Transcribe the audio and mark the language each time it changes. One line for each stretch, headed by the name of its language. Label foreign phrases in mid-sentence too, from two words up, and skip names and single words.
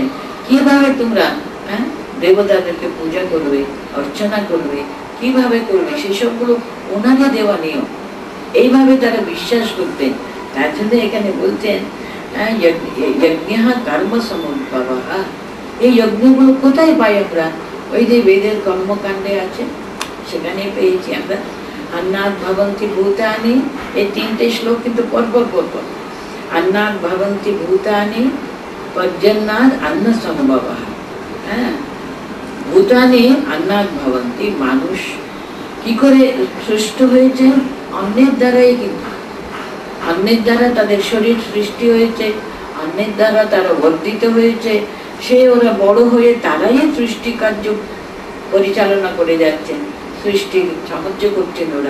Bangla: কিভাবে তোমরা দেবতাদেরকে পূজা করবে, অর্চনা করবে, কিভাবে করবে, সেসবগুলো ওনারই দেওয়া নিয়ম। এইভাবে তারা বিশ্বাস করতেন। তার জন্য এখানে বলছেন
Sanskrit: যজ্ঞ কর্ম সমুদ্ভবঃ।
Bangla: এই যজ্ঞগুলো কোথায় পাই আমরা? ওই যে বেদের কর্মকাণ্ডে আছে, সেখানে পেয়েছি আমরা।
Sanskrit: अन्नात् भवन्ति भूतानि,
Bangla: এই তিনটে শ্লোক কিন্তু পরপর পরপর।
Sanskrit: अन्नात् भवन्ति भूतानि पर्जन्यात् अन्न सम्भवः। হ্যাঁ, ভূতানি अन्नात् भवन्ति,
Bangla: মানুষ কি করে সৃষ্ট হয়েছে? অন্নের দ্বারাই। কিন্তু অন্নের দ্বারা তাদের শরীর সৃষ্টি হয়েছে, অন্নের দ্বারা তারা বর্ধিত হয়েছে। সে ওরা বড় হয়ে তারাই সৃষ্টি কার্য পরিচালনা করে যাচ্ছেন, সৃষ্টি সাহায্য করছেন ওরা।